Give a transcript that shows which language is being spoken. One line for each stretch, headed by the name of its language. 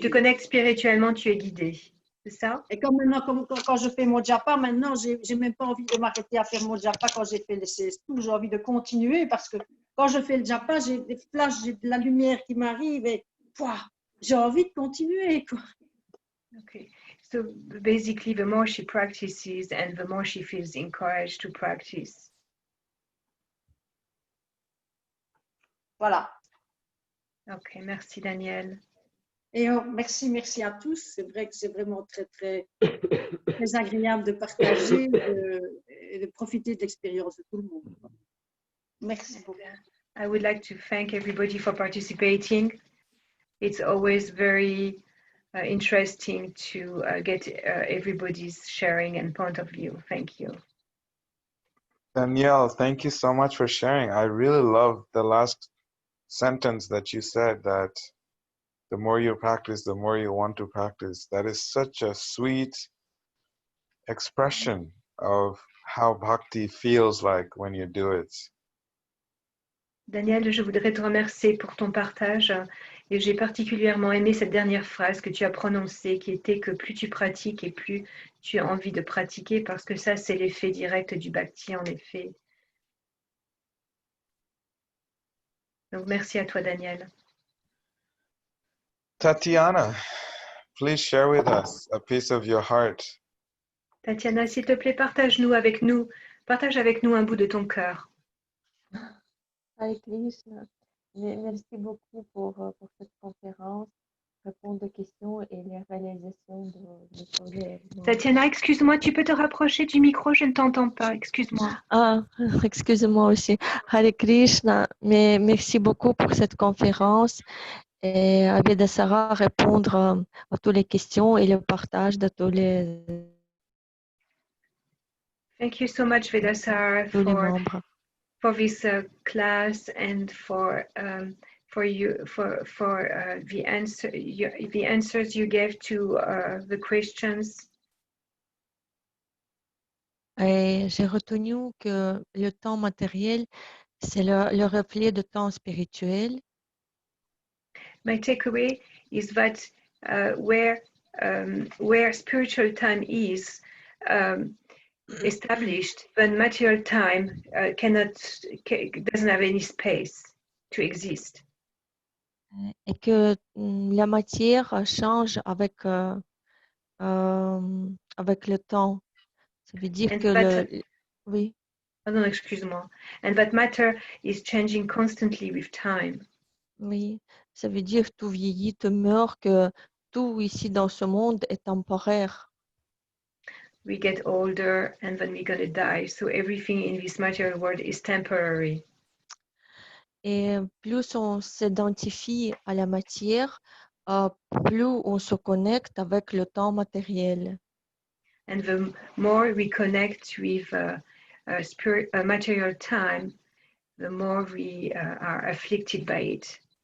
French: tu te connectes spirituellement, tu es guidé. C'est ça? Et comme maintenant, quand je fais mon japa, maintenant, j'ai même pas envie de m'arrêter à faire mon japa quand j'ai fait les 16 tours. J'ai envie de continuer parce que quand je fais le japa, j'ai des flashs, j'ai de la lumière qui m'arrive et j'ai envie de continuer, quoi.
English: Okay. So basically, the more she practices and the more she feels encouraged to practice.
French: Voilà. Ok, merci Daniel. Et merci à tous. C'est vrai que c'est vraiment très, très, très agréable de partager et de profiter de l'expérience de tout le monde. Merci beaucoup.
English: I would like to thank everybody for participating. It's always very interesting to get everybody's sharing and point of view. Thank you. Danielle, thank you so much for sharing. I really love the last sentence that you said, that the more you practice, the more you want to practice. That is such a sweet expression of how bhakti feels like when you do it.
French: Daniel, je voudrais te remercier pour ton partage et j'ai particulièrement aimé cette dernière phrase que tu as prononcée qui était que plus tu pratiques et plus tu as envie de pratiquer, parce que ça c'est l'effet direct du bhakti en effet. Donc merci à toi Daniel.
English: Tatiana, please share with us a piece of your heart.
French: Tatiana, s'il te plaît, partage avec nous un bout de ton cœur. Hare Krishna, merci beaucoup pour cette conférence, répondre aux questions et les réalisations de projets. Tatiana, excuse-moi, tu peux te rapprocher du micro, je ne t'entends pas, excuse-moi. Ah, excuse-moi aussi. Hare Krishna, mais merci beaucoup pour cette conférence et à Vedasara répondre à toutes les questions et le partage de tous les
English: Thank you so much, Vedasara, for this class and for the answers you gave to the questions.
French: Et j'ai retenu que le temps matériel, c'est le reflet du temps spirituel.
English: My takeaway is that where spiritual time is, established, then material time doesn't have any space to exist.
French: Et que la matière change avec le temps. Ça veut dire
English: And
French: que
English: that,
French: oui. oh non, excuse-moi.
English: And that matter is changing constantly with time.
French: Oui, ça veut dire tout vieillit, tout meurt, que tout ici dans ce monde est temporaire.
English: We get older and then we're going to die. So everything in this material world is temporary.
French: Et plus on s'identifie à la matière, plus on se connecte avec le temps matériel.
English: And the more we connect with material time, the more we are afflicted by it.